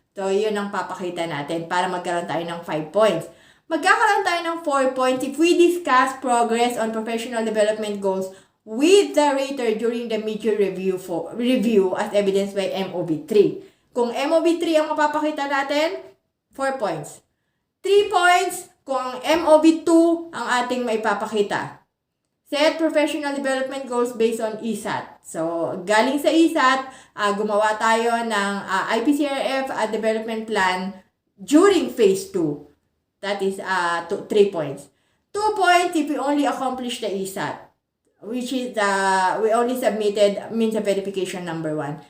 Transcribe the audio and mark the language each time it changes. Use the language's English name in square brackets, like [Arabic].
[Filipino] So, yun ang papakita natin para magkaroon tayo ng 5 points. Magkakaroon tayo ng [English] 4 points if we discuss progress on professional development goals with the rater during the mid-year review as evidenced by MOB3. [Filipino] Kung MOB3 ang mapapakita natin, 4 points. 3 points kung ang MOB2 ang ating maipapakita. [English] Set professional development goals based on ESAT. [Filipino] So, galing sa ESAT, gumawa tayo ng IPCRF development plan during phase 2. [English] That is 3 points. 2 points if we only accomplish the ESAT, which is we only submitted means of verification number 1.